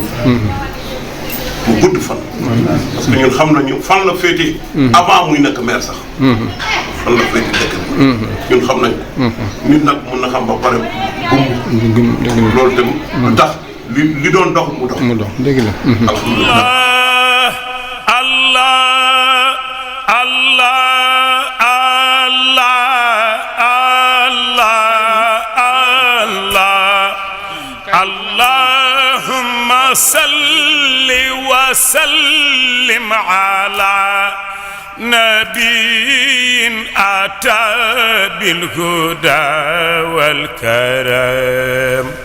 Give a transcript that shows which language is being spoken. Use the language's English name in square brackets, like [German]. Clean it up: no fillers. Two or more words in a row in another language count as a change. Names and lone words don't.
[Wolof] mu gudd fan. parce que ñun xam nañu fan la féetee. avant muy nekk maire sax. fan la féetee dëkk bi. ñun xam nañu. nit nag mun na xam ba pare gum. loolu tamit. lu tax li doon dox mu dox. mu dox dëgg la. alhamdulilah. [Arabic] اللهم صل وسلم على نبي أتى بالهدى والكرم.